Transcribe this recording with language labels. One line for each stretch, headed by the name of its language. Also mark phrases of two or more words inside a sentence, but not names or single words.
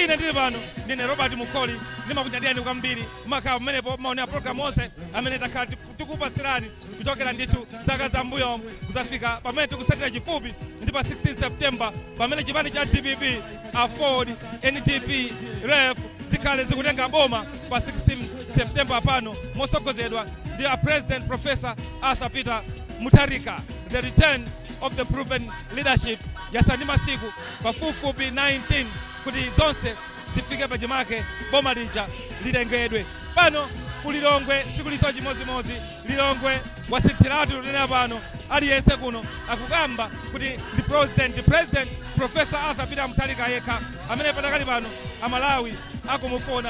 Nyanja: Ine ndili pano ndine Robert Mukoli, ndimakunyadirani kwambiri makhala pamenepo maonera program onse amene takhala tikupatsirani kuchokera ndithu zaka zambuyo kuzafika pamene tikusatira chifupi ndi pa 16 September pamene chipani cha DPP Afford NTP Ref zikhale zikutenga boma pa 16 September pano mosogozedwa ndi President Professor Arthur Peter Mutharika.
English: The return of the proven leadership
Nyanja: yasani masiku pafupifupi 19 kuti zonse zifike pachimake boma lija litengedwe. Pano ku Lilongwe sikuliso chimozimozi. Lilongwe wasinthiratu lunena pano aliyense kuno akukamba kuti ndi President Professor Arthur Peter Mutharika yekha amene patakali pano Amalawi akumufuna.